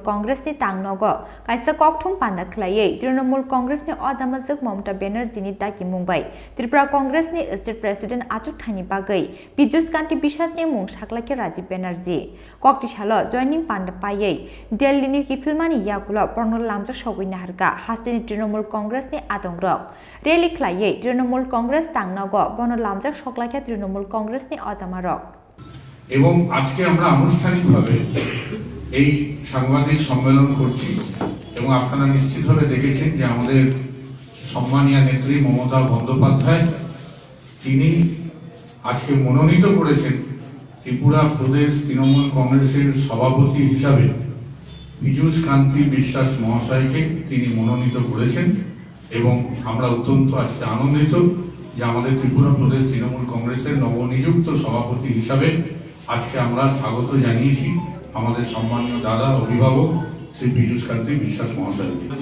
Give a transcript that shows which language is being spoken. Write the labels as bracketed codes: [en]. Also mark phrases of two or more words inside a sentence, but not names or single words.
[trp] Congress ni Tangnogo kaisa kokthum panda khlaiye Trinamool Congress ni Ozamajak Mamata Banerjee ni daki mungbai Tripura Congress ni State President achuk thani bagai Pijush kanti Biswas ni mung saklaikya Rajiv Banerjee Kokti Shala joining panda paye Delhi ni Hifilmani Yakulo Pornol lamjak sogina harka haste ni Trinamool Congress ni atongrok rally khlaiye Trinamool Congress Tangnogo Pornol lamjak soklaikya Trinamool Congress ni Ozamarok [bn] এবং আজকে আমরা আনুষ্ঠানিকভাবে এই সাংবাদিক সম্মেলন করছি এবং আপনারা নিশ্চিতভাবে দেখেছেন যে আমাদের সম্মানীয় নেত্রী মমতা বন্দ্যোপাধ্যায় তিনি আজকে মনোনীত করেছেন ত্রিপুরা প্রদেশ তৃণমূল কংগ্রেসের সভাপতি হিসাবে পিজুষ কান্তি বিশ্বাস মহাশয়কে তিনি মনোনীত করেছেন এবং আমরা অত্যন্ত আজকে আনন্দিত যে আমাদের ত্রিপুরা প্রদেশ তৃণমূল কংগ্রেসের নবনিযুক্ত সভাপতি হিসাবে আজকে আমরা স্বাগত জানিয়েছি আমাদের সম্মানীয় দাদা অভিভাবক শ্রী পিজুষ কান্তি বিশ্বাস মহাশয়কে।